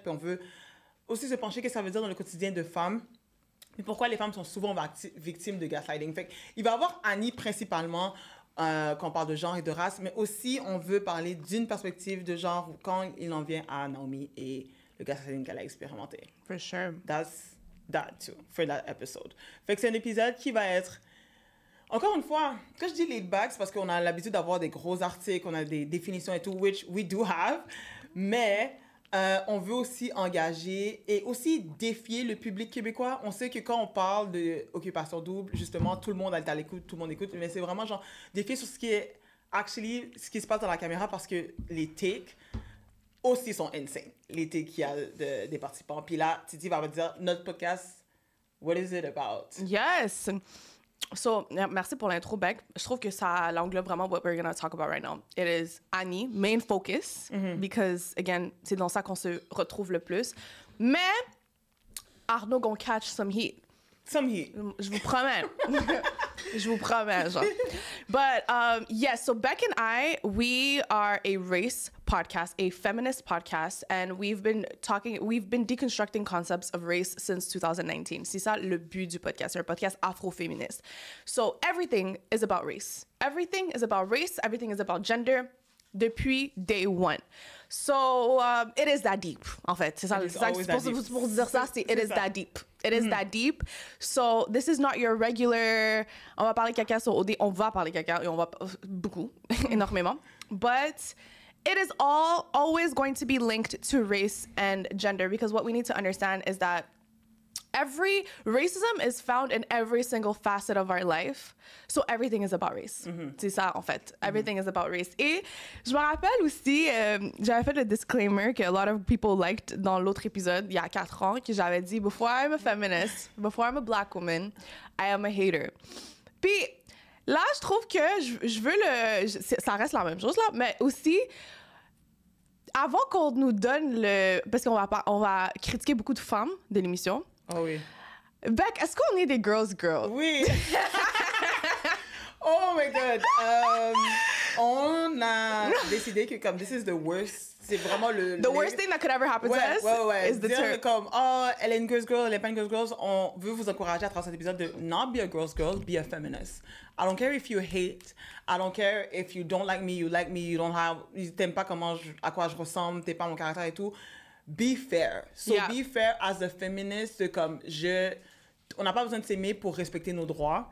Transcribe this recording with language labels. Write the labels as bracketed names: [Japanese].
[French] Puis on veut aussi se pencher qu'est-ce que ça veut dire dans le quotidien de femmes, et pourquoi les femmes sont souvent victimes de gaslighting. Fait il va y avoir Annie principalement, quand on parle de genre et de race, mais aussi on veut parler d'une perspective de genre quand il en vient à Naomi et le gaslighting qu'elle a expérimenté. [English] For sure. That's that too, for that episode. [French] Fait que c'est un épisode qui va être... Encore une fois, quand je dis laid back, c'est parce qu'on a l'habitude d'avoir des gros articles, on a des définitions et tout, [English] which we do have, [French] mais on veut aussi engager et aussi défier le public québécois. On sait que quand on parle d'occupation double, justement, tout le monde est à l'écoute, tout le monde écoute, mais c'est vraiment genre défier sur ce qui est actually, ce qui se passe dans la caméra, parce que les takes aussi sont insane, les takes qu'il y a des participants. Puis là, Titi va me dire, notre podcast, [English] what is it about? Yes. [French] So, merci pour l'intro, Beck. Je trouve que ça l'englobe vraiment [English] what we're going to talk about right now. It is Annie, main focus, because, again, [French] c'est dans ça qu'on se retrouve le plus. [English] Mais Arnaud gonna catch some heat. Some heat. [French] Je vous promets. Je vous promets, genre. [English] But, yes, so Beck and I, we are a race podcast, a feminist podcast, and we've been deconstructing concepts of race since 2019. [French] C'est ça le but du podcast. C'est un podcast afro-féministe. [English] So everything is about race. Everything is about race. Everything is about gender. Depuis day one. So, it is that deep, [French] en fait. C'est ça, pour dire ça, c'est [English] it is that deep. It is that deep. So, this is not your regular... [French] On va parler caca sur OD. On va parler caca, et on va... Beaucoup, énormément. [English] But it is always going to be linked to race and gender, because what we need to understand is that racism is found in every single facet of our life. So everything is about race. [French] C'est ça, en fait. [English] Everything is about race. [French] Et je me rappelle aussi, j'avais fait le disclaimer que [English] a lot of people liked [French] dans l'autre épisode, il y a 4 ans, que j'avais dit, [English] before I'm a feminist, before I'm a black woman, I am a hater. [French] Puis là, je trouve que je veux ça reste la même chose, là, mais aussi... Avant qu'on nous donne parce qu'on va critiquer beaucoup de femmes de l'émission. Oh oui. Beck, est-ce qu'on est des girls? Oui. [English] Oh my God. [French] On a décidé que comme [English] this is the worst, [French] c'est vraiment [English] the worst thing that could ever happen to us is the term. [French] Comme, elle est une girls, elle est pas une girls. On veut vous encourager à travers cet épisode de [English] not be a girl, be a feminist. I don't care if you hate. I don't care if you don't like me, you [French] t'aimes pas à quoi je ressemble, t'es pas mon caractère et tout. [English] Be fair. So be fair as a feminist, [French] comme on n'a pas besoin de s'aimer pour respecter nos droits.